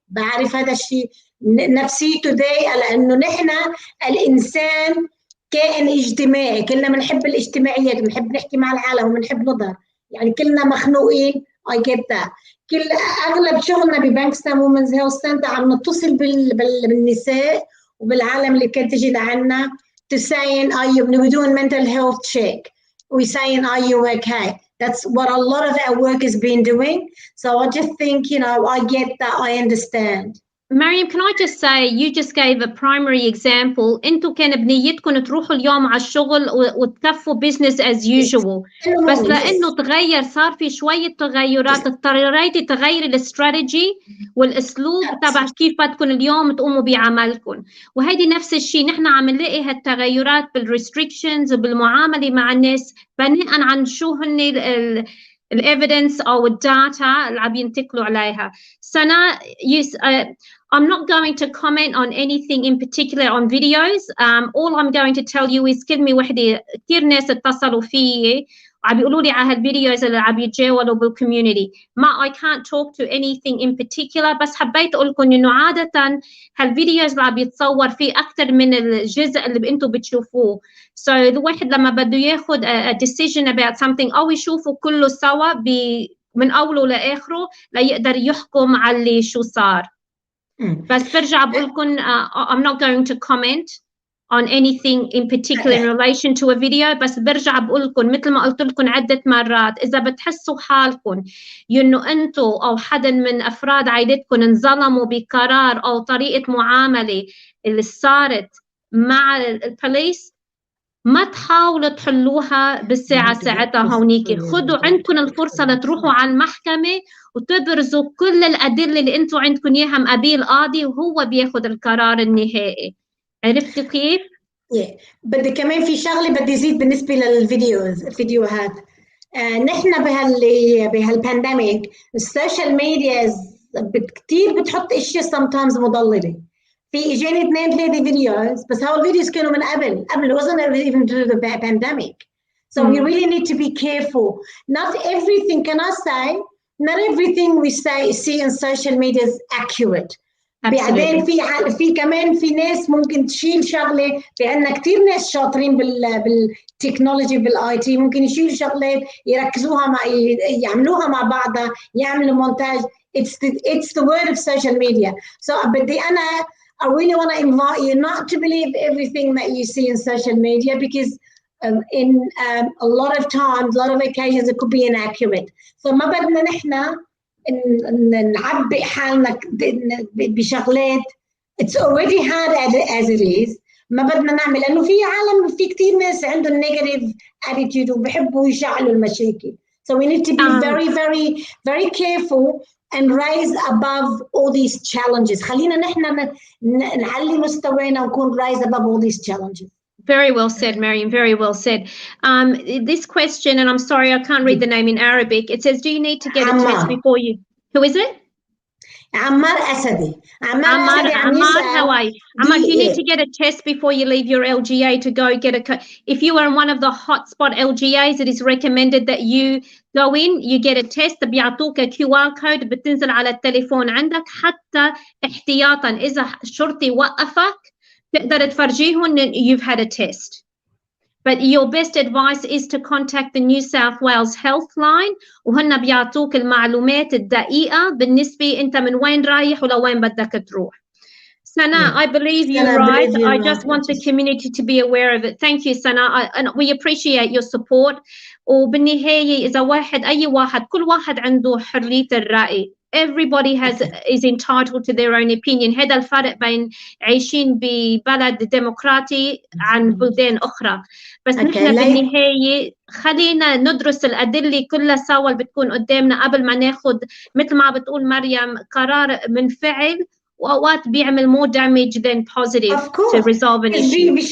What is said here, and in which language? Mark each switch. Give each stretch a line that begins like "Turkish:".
Arabic: بعرف هذا الشيء نفسيته ضايقة لأنه نحن الإنسان كائن اجتماعي كلنا بنحب الاجتماعيات بنحب نحكي مع العالم وبنحب نظهر يعني كلنا مخنوقين.
English: I get that.
Arabic: أغلب شغلنا ببانكستان وومنز هيلث سنتر عم نتصل بالنساء وبالعالم اللي كانت تجي لعنا
English: to saying are you we're doing mental health check. We're saying are you okay. That's what a lot of our work has been doing. So I just think I get that. I understand. Mariam, can I just say you just gave a primary example.
Arabic: انتوا كان بنيتكم تروحوا اليوم على الشغل وتكفوا
English: business as usual.
Arabic: بس لانه تغير صار في شويه تغيرات اضطريتي تغيري الاستراتيجي والاسلوب تبع كيف بدكم اليوم تقوموا بعملكم. وهيدي نفس الشيء نحن عم نلاقي هالتغيرات بالريستريكشنز وبالمعامله مع الناس بناء عن شو هن الإيفيدنس أو الداتا اللي عم ينتقلوا عليها.
English: سنة I'm not going to comment on anything in particular on videos. All I'm going to tell you is
Arabic: كلمة وحدة كثير ناس اتصلوا فيي عم بيقولوا لي على هالفيديوز اللي عم يتجاوبوا بالكوميونتي. ما
English: I can't talk to anything in particular،
Arabic: بس حبيت أقول لكم إنه عادة هالفيديوز اللي عم يتصور فيه أكثر من الجزء اللي أنتم بتشوفوه. So الواحد لما بده ياخد
English: a decision about something
Arabic: أو يشوفه كله سوا من أوله لآخره ليقدر يحكم على شو صار. بس برجع بقول لكم
English: I'm not going to comment on anything in particular in relation to a video.
Arabic: بس برجع بقول لكم مثل ما قلت لكم عدة مرات، إذا بتحسوا حالكم إنه أنتم أو حدا من أفراد عائلتكم انظلموا بقرار أو طريقة معاملة اللي صارت مع البوليس، ما تحاولوا تحلوها بالساعة ساعتها هونيك. خدوا عندكم الفرصة لتروحوا على المحكمة وتبرزوا كل الأدلة اللي أنتم عندكم إياها مقابل القاضي وهو بياخد القرار النهائي. عرفتوا كيف؟ بدي كمان في شغلة بدي زيد بالنسبة الفيديوهات. نحن بهالبانديميك السوشيال ميديا كتير بتحط اشياء sometimes مضللة. في اجاني 2-3 فيديوز، بس هول الفيديوز كانوا من قبل
English: wasn't even through the pandemic. So we really need to be careful. Not everything, can I say, not everything we see in social media is accurate.
Arabic: بعدين في كمان في ناس ممكن تشيل شغله، لأن كتير ناس شاطرين بالتكنولوجي بالاي تي ممكن يشيلوا شغلات يركزوها يعملوها مع بعضها، يعملوا مونتاج.
English: It's the word of social media.
Arabic: So بدي
English: I really want to invite you not to believe everything that you see in social media, because in a lot of times, a lot of occasions, it could be inaccurate. So
Arabic: ما بدنا نحن نعبئ حالنا بشغلات
English: it's already hard as it is.
Arabic: ما بدنا نعمل، لأنه في عالم، في كتير ناس عندهم
English: negative attitude
Arabic: وبحبوا يشعلوا المشاكل.
English: So we need to be very, very, very careful and rise above all these challenges.
Arabic: خلينا نحن نعلي مستوانا ونكون
English: rise above all these challenges. Very well said, Mariam. Very well said. This question, and I'm sorry I can't read the name in Arabic. It says, do you need to get a test before you? Who is it? Ammar Asadi. Ammar, how are you? Ammar, do you need to get a test before you leave your LGA to go get if you are in one of the hotspot LGAs, it is recommended that you go in, you get a test.
Arabic: بيعطوك QR code بتنزل على التليفون عندك حتى احتياطا إذا شرطي وقفك تقدر تفرجيهم
English: you've had a test. But your best advice is to contact the New South Wales Health Line
Arabic: وهن بيعطوك المعلومات الدقيقة بالنسبة أنت من وين رايح ولوين بدك تروح.
English: Sana, I believe you're right. I just want the community to be aware of it. Thank you, Sana. And we appreciate your support.
Arabic: وبالنهاية إذا أي واحد كل واحد عنده حرية الرأي.
English: Everybody is entitled to their own opinion.
Arabic: هذا الفرق بين عايشين ببلد ديمقراطي عن بلدان أخرى. بس نحن بالنهاية خلينا ندرس الأدلة كلها سوا اللي بتكون قدامنا قبل ما ناخد مثل ما بتقول مريم قرار منفعل وأوقات بيعمل
English: more damage than positive to resolve an issue.